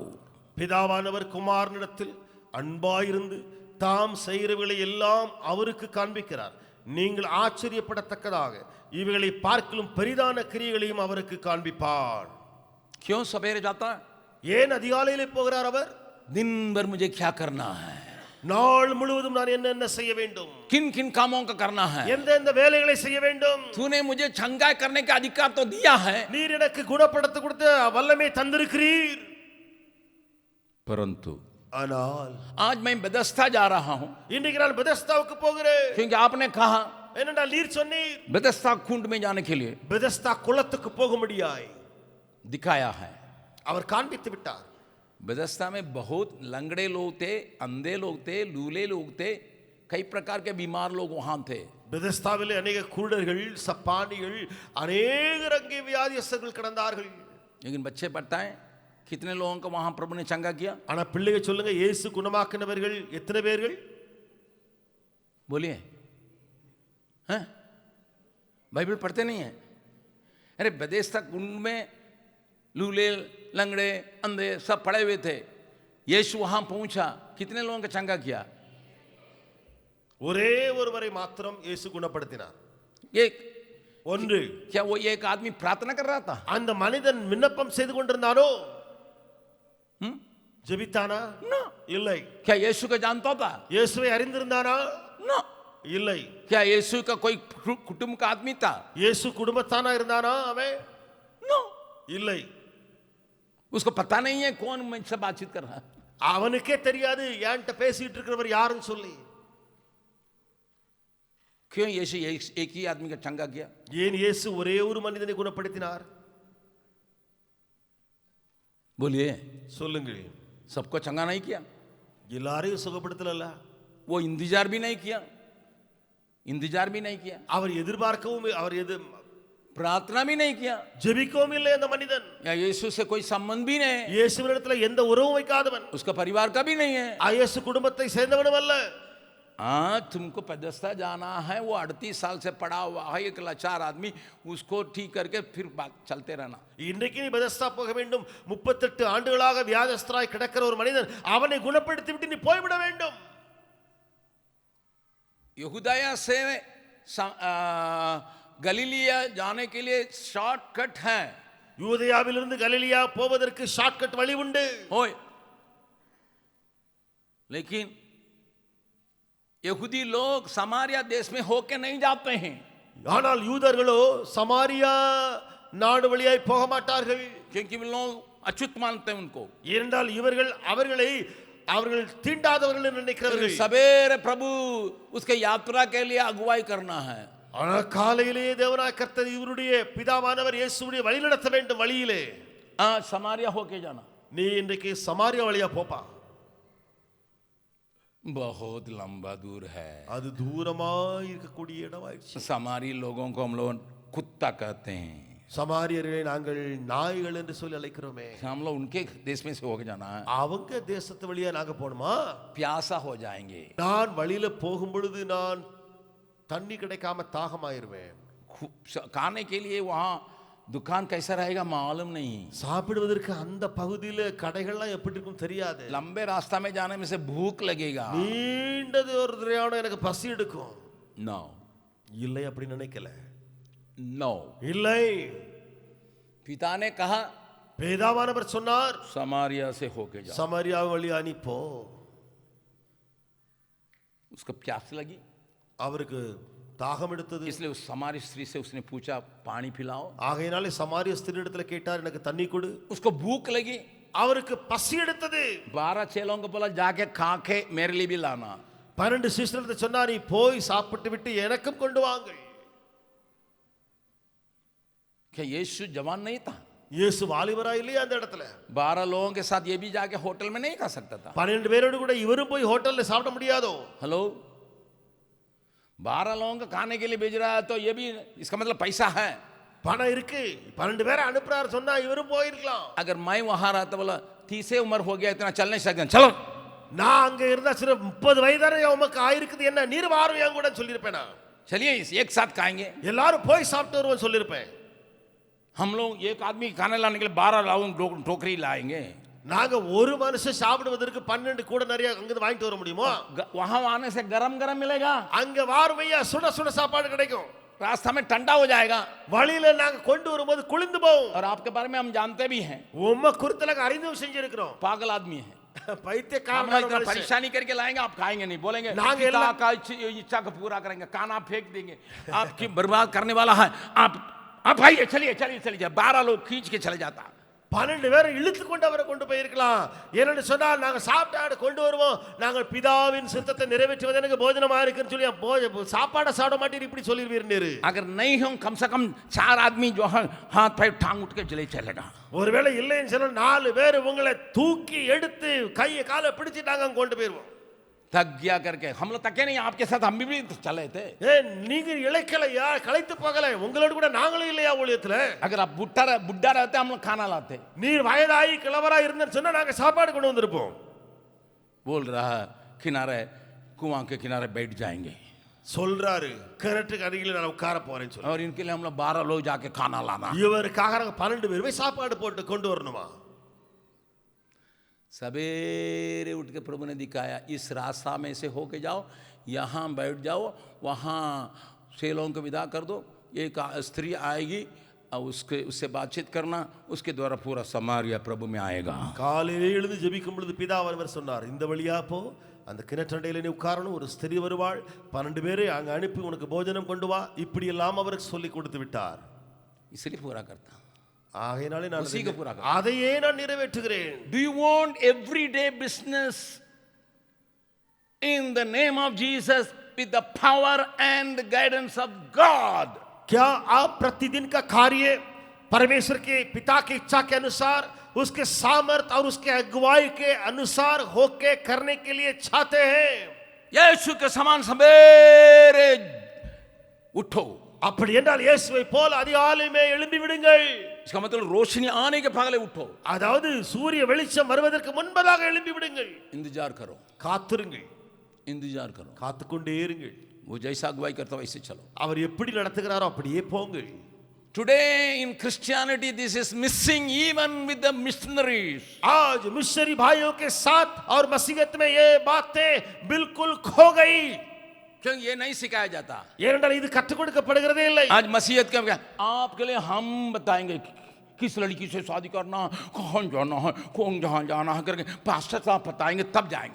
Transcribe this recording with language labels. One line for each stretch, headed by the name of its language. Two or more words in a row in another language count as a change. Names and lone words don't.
Tamil: பிதாவானவர் குமாரனிடத்தில் அன்பாயிருந்து தாம் செய்கிறவைகளை எல்லாம் அவருக்கு காண்பிக்கிறார், நீங்கள் ஆச்சரியப்படத்தக்கதாக இவைகளை பார்க்கலும் பெரிதான கிரியைகளையும் அவருக்கு காண்பிப்பார்।
Hindi: क्यों सवेरे जाता है?
Tamil: ஏன் அதிகாலையிலே போகிறார் அவர்?
Hindi: दिन भर मुझे क्या करना है,
Tamil: நாள் முழுவதும் நான் என்ன செய்ய வேண்டும்,
Hindi: किन किन कामों का करना है,
Tamil: எந்த வேலைகளை செய்ய வேண்டும்,
Hindi: तूने मुझे चंगा करने का अधिकार तो दिया है,
Tamil: நீர் எனக்கு குணப்படுத்த கொடுத்த வல்லமை தந்திருக்கிறீர்,
Hindi: परंतु
Tamil: ஆனால்
Hindi: आज मैं बेदस्ता जा रहा हूं,
Tamil: இன்றைக்கு நான் பெதஸ்தாவுக்கு போகிறேன்,
Hindi: क्योंकि आपने कहा
Tamil: ஏனென்றால் நீர் சொன்னீர்
Hindi: बेदस्ता कुंड में जाने के लिए
Tamil: பெதஸ்தா குளத்துக்கு போகும்படியாய்
Hindi: दिखाया है।
Tamil: அவர் காண்பித்து விட்டார்।
Hindi: बेदस्ता में बहुत लंगड़े लोग थे, अंधे लोग थे, लूले लोग थे, कई प्रकार के बीमार लोग वहां थे।
Tamil: பெதஸ்தாவிலே अनेक குருடர்கள், சப்பானிகள், अनेक அங்கே வியாதியஸ்தர்கள் கிடந்தார்கள்।
Hindi: लेकिन बच्चे बताएं कितने लोगों को वहां प्रभु ने चंगा किया?
Tamil: ஆனா பிள்ளைகள் சொல்லுங்க, இயேசு குணமாக்கினவர்கள் எத்தனை பேர்கள்?
Hindi: बोलिए, हैं? बाइबल पढ़ते नहीं है? अरे बेदस्ता कुंड में लूले लंगड़े अंधे सब पड़े हुए थे, यीशु वहां पहुंचा, कितने लोगों का चंगा किया?
Tamil: ஒரே ஒருவரை மாத்திரம் இயேசு குணப்படுத்தினார்।
Hindi: एक
Tamil: ஒன்று,
Hindi: क्या वो एक आदमी प्रार्थना कर रहा था?
Tamil: அந்த மனிதன் விண்ணப்பம் செய்து கொண்டிருந்தானோ, ஜெபித்தானா? இல்லை।
Hindi: क्या यीशु को जानता था?
Tamil: இயேசுவை அறிந்திருந்தானா? இல்லை।
Hindi: क्या यीशु का कोई कुटुंब का आदमी था?
Tamil: இயேசு குடும்பத்தானா இருந்தானா அவன்?
Hindi: नो,
Tamil: இல்லை.
Hindi: उसको पता नहीं है कौन मुझसे बातचीत कर रहा है.
Tamil: அவனுக்கே தெரியாது என்கிட்ட பேசிட்டு இருக்கிறவர் யாருன்னு சொல்லி.
Hindi: क्यों यीशु एक ही आदमी का चंगा किया?
Tamil: ஏன் இயேசு ஒரே ஒரு மனிதனை குணப்படுத்தினார்?
Hindi: बोलिए.
Tamil: சொல்லுங்கள்.
Hindi: सबको चंगा नहीं किया,
Tamil: எல்லாரையும் சுகப்படுத்தல.
Hindi: वो इंतजार भी नहीं किया,
Tamil: அவர் எதிர்பார்க்கவும்
Hindi: प्रार्थना भी नहीं किया,
Tamil: ஜெபிக்கவும் இல்லை அந்த மனிதன்.
Hindi: या यीशु से कोई संबंध भी नहीं,
Tamil: இயேசுவினிடத்துல எந்த உறவும் வைக்காதவன்,
Hindi: उसका परिवार का भी नहीं है.
Tamil: இயேசு குடும்பத்தை சேர்ந்தவனும் அல்ல.
Hindi: हाँ, तुमको पेदस्ता जाना है, वो 38 साल से पड़ा हुआ है एक लाचार आदमी, उसको ठीक करके फिर बात चलते रहना.
Tamil: இன்றைக்கு நீ பெதஸ்தா போக வேண்டும். 38 ஆண்டுகளாக வியாதிஸ்தராய் கிடக்கிற ஒரு மனிதன், அவனை குணப்படுத்தி விட்டு நீ போய்விட வேண்டும்.
Hindi: यहूदाया से गलीलिया जाने के लिए शॉर्टकट है.
Tamil: யூதேயாவிலிருந்து கலிலியா போவதற்கு ஷார்ட்கட் வழி உண்டு.
Hindi: होय, लेकिन यहूदी लोग समारिया देश में होके नहीं जाते हैं.
Tamil: ஆனால் யூதர்களோ சமாரியா நாடு வழியாய் போக மாட்டார்கள்.
Hindi: क्योंकि वे लोग अछूत मानते हैं उनको.
Tamil: ஏனென்றால் இவர்கள் அவர்கள் தீண்டாதவர்கள் என்று நினைக்கிறார்கள்.
Hindi: सवेरे प्रभु उसके यात्रा के लिए अगुवाई करना है.
Tamil: ஆனால் காலையிலேயே தேவனாய் கர்த்தர் இவருடைய பிதாவானவர் இயேசுவுடைய வழி நடத்த வேண்டும். வழியிலே
Hindi: समारिया होके जाना.
Tamil: நீ இன்றைக்கு சமாரியா வழியா போப்பா.
Hindi: बहुत लंबा दूर है.
Tamil: அது தூரமாய் இருக்கக்கூடிய இடமாயிடுச்சு.
Hindi: समारी लोगों को हम लोग कुत्ता कहते हैं.
Tamil: சமாரியர்களை நாங்கள் நாய்கள் என்று சொல்லி அழைக்கிறோமே.
Hindi: हम लोग उनके देश में से होके जाना है.
Tamil: அவங்க தேசத்து வழியா நாங்க போணுமா?
Hindi: प्यासा हो जाएंगे.
Tamil: நான் வழியில போகும் பொழுது நான் தண்ணி கிடைக்காம தாகமாயிருவேன்.
Hindi: खाने के लिए वहाँ दुकान कैसा रहेगा मालूम नहीं.
Tamil: சாப்பிடுவதற்கு அந்த பகுதியில கடைகள்லாம் எப்படி இருக்கும் தெரியாது.
Hindi: लंबे रास्ता में जाने में से भूख लगेगा.
Tamil: நீண்டது ஒரு பிரயாணம் எனக்கு பசி எடுக்கும்.
Hindi: नो,
Tamil: இல்லை அப்படி நினைக்கல.
Hindi: नो,
Tamil: இல்லை.
Hindi: पिता ने कहा,
Tamil: பிதாவானவர் சொன்னார்,
Hindi: समारिया से होके जाओ.
Tamil: சமாரியா வழியா நீ போ.
Hindi: उसको प्यास लगी,
Tamil: அவருக்கு தாகம் எடுத்தது.
Hindi: इसलिए उस समारी स्त्री से उसने पूछा पानी पिलाओ.
Tamil: ஆகையினாலே சமாரிய ஸ்திரீயிடத்துல கேட்டார், எனக்கு தண்ணி கொடு.
Hindi: उसको भूख लगी,
Tamil: அவருக்கு பசி எடுத்தது.
Hindi: 12 चेलों को बोला जाके खा के मेरे लिए भी लाना.
Tamil: 12 சீஷர்களை சொன்னார், நீ போய் சாப்பிட்டு விட்டு எனக்கும் கொண்டு வாங்கள்.
Hindi: क्या यीशु जवान नहीं था?
Tamil: இயேசு வாலிபரா இல்லையா அந்த இடத்துல?
Hindi: 12 लोगों के साथ ये भी जाके होटल में नहीं खा सकता था.
Tamil: 12 பேரோடு கூட இவரும் போய் ஹோட்டல்ல சாப்பிட முடியாதோ?
Hindi: हेलो, 12 लोगों को खाने के लिए भेज रहा है तो ये भी इसका मतलब पैसा है.
Tamil: பணம் இருக்கு, 12 பேரை அனுப்புறாரு சொன்னா இவரும் போயிருக்கலாம்.
Hindi: अगर मैं वहां रहता बोला 30 उम्र हो गया इतना चल नहीं सकते, चलो.
Tamil: நான் அங்க இருந்தா சிर्फ 30 வயதான உமக்கு ஆயிருக்குது, என்ன நீர் வாரும் என் கூட சொல்லிருப்பேனா?
Hindi: चलिए एक साथ खाएंगे.
Tamil: எல்லாரும் போய் சாப்பிட்டு வருவோம் சொல்லிருப்பேன்.
Hindi: हम लोग एक आदमी खाने लाने के लिए 12 लोग टोकरी लाएंगे.
Tamil: நாங்க ஒரு மனுஷன் சாப்பிடுவதற்கு 12 கூட நிறைய அங்க வாங்கிட்டு வர முடியுமா?
Hindi: वहां आने से गरम गरम मिलेगा,
Tamil: அங்க வாருமையா சுட சுட சாப்பாடு கிடைக்கும்.
Hindi: रास्ता में ठंडा हो जाएगा.
Tamil: வழியில நாங்க கொண்டு வரும்போது குளிர்ந்து போகும்.
Hindi: और आपके बारे में हम जानते भी हैं,
Tamil: உம்ம குறித்தலக அறிந்தும் செஞ்சிருக்கிறோம்.
Hindi: पागल आदमी है.
Tamil: பைத்தியக்காரன்
Hindi: हम इतना परेशानी करके लाएंगे, आप खाएंगे नहीं, बोलेंगे पिता का इच्छा को पूरा करेंगे, खाना फेंक देंगे, आपकी बर्बाद करने वाला है. आप आइए, चलिए 12 लोग खींच के चले जाता.
Tamil: 12 பேரை இழுத்து கொண்டு அவரை கொண்டு போயிருக்கலாம். ஏன்னு சொன்னால் நாங்க சாப்பிட்டாடு கொண்டு வருவோம், நாங்கள் பிதாவின் சித்தத்தை நிறைவேற்றுவது எனக்கு போஜனமா இருக்குன்னு சொல்லி சாப்பாடை சாப்பிட மாட்டேன் இப்படி சொல்லிருவீர்.
Hindi: अगर नहीं हम कम से कम 4 आदमी जो है हाथ पैर टांग उठ के चलेगा.
Tamil: ஒருவேளை இல்லைன்னு சொன்னா 4 பேர் உங்களை தூக்கி எடுத்து கையை காலை பிடிச்சிட்டாங்க கொண்டு போயிருவோம்.
Hindi: थक गया करके हम लोग थके नहीं, आपके साथ हम भी चले थे.
Tamil: நீங்க இளைக்கலையா, களைத்து போகல, உங்களோட கூட நாங்களும் இல்லையா ஊழியத்துல?
Hindi: अगर आप बुढ़ा रहते हम लोग खाना लाते.
Tamil: நீர் வயதாகி கிழவரா இருந்தேன்னு சொன்னா நாங்க சாப்பாடு கொண்டு வந்திருப்போம்.
Hindi: बोल रहा है किनारे कुआं के किनारे बैठ जाएंगे.
Tamil: சொல்றாரு கிணற்றுக்கு அருகில நான் உட்கார போறேன்னு சொல்லி.
Hindi: और इनके लिए हम लोग 12 लोग जाके खाना लाना.
Tamil: இவருக்காக 12 பேர் போய் சாப்பாடு போட்டு கொண்டு வரணுமா?
Hindi: सवेरे उठ के प्रभु ने दिखाया, इस रास्ता में से होके जाओ, यहाँ बैठ जाओ, वहाँ सेलों को विदा कर दो, एक स्त्री आएगी और उससे बातचीत करना, उसके द्वारा पूरा समारिया प्रभु में आएगा.
Tamil: காலையிலே எழுந்து ஜெபிக்கும் பொழுது பிதாவானவர் சொன்னார், இந்த வழியா போ, அந்த கிணற்றண்டையில நீ உட்காரணும், ஒரு ஸ்திரீ வருவாள், 12 பேரை அங்க அனுப்பி உனக்கு போஜனம் கொண்டு வா, இப்படி எல்லாம் அவருக்கு சொல்லி கொடுத்து விட்டார்.
Hindi: इसलिए पूरा करता.
Tamil: ஆகையினாலே நான்
Hindi: उसी को पूरा करो।
Tamil: அதையே நான் நிறைவேற்றுகிறேன்.
English: Do you want everyday business in the name of Jesus with the power and the guidance of God?
Hindi: क्या आप प्रतिदिन का कार्य परमेश्वर के पिता की इच्छा के अनुसार, उसके सामर्थ और उसके अगुवाई के अनुसार होके करने के लिए चाहते हैं? यीशु के समान सवेरे उठो।
Tamil: அப்படி என்றால் இயேசுவை போல அதிகாலையிலே எழும்பி விடுங்கள்.
Hindi: इसका मतलब रोशनी आने के पहले उठो।
Tamil: அதாவது சூரிய வெளிச்சம் வருவதற்கு முன்பதாக எழும்பி விடுங்கள்.
Hindi: इंतजार करो,
Tamil: காத்திருங்கள்,
Hindi: इंतजार करो।
Tamil: காத்துக்கொண்டே இருங்கள்.
Hindi: वो जैसा अगुवाई करता वैसे चलो।
Tamil: அவர் எப்படி நடத்துகிறாரோ அப்படியே போங்கள்.
English: Today in Christianity this is missing even with the missionaries.
Hindi: आज मिशनरी भाइयों के साथ और मसीहत में ये बातें बिल्कुल खो गई, क्योंकि ये नहीं सिखाया जाता।
Tamil: ஏனென்றால் இது கற்றுக் கொடுக்கப்படுகிறதே இல்லை.
Hindi: आज मसीहत का क्या आपके लिए हम बताएंगे किस लड़की से शादी करना, कौन जाना है, कौन जहां जाना है करके पास्टर साहब बताएंगे तब जाएंगे।